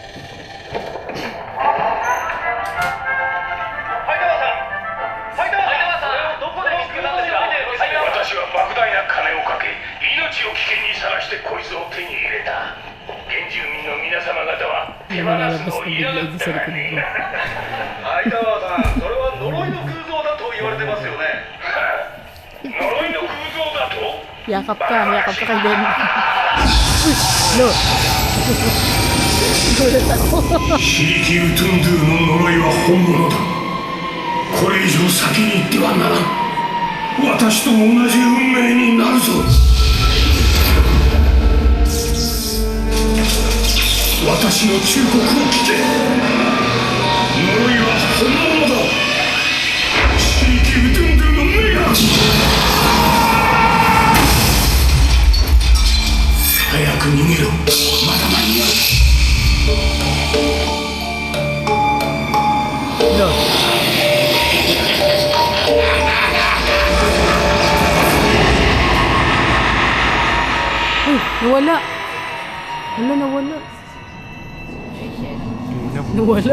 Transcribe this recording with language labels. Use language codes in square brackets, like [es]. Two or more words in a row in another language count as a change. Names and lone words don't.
[ja] 私は莫大な金をかけ命を危険にさらしてこいつを手に入れた。原住民の皆様方は手放すのを嫌がってはね。ハイタワーさん、それは呪いの偶像だと言われてますよね。呪いの偶像だと。 [tl] Yakap ka kay Ben. Uy, no. Gulat ako. [ja] シリキウトゥンドゥの呪いは本物だ。これ以上先に行ってはならん。私と同じ運命になるぞ。私の忠告を聞け。呪いは本物だ。シリキウトゥンドゥの目が。早く逃げろ。まだ間に合う。 [tl] Uy, nawala. Wala, nawala. Nawala.